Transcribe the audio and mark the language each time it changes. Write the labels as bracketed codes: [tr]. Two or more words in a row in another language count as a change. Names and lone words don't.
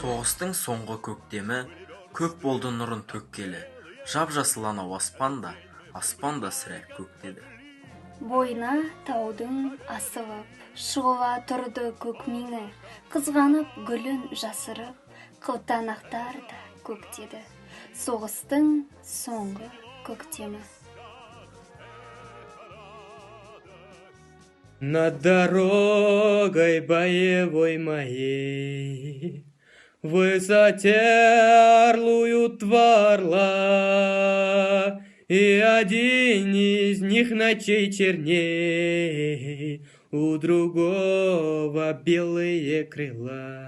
[kk] Соғыстың соңғы көктемі көп болды нұрын төккелі, жап-жасыл анау аспан да сірә көктеді. Бойына таудың асылып, шығыла тұрды көк меңі, қызғанып гүлін жасырып, қылтанақтар да көктеді. Соғыстың соңғы көктемі. [ru] Над дорогой боевой моей в высоте орлуют два орла, и один из них ночей черней, у другого белые крыла.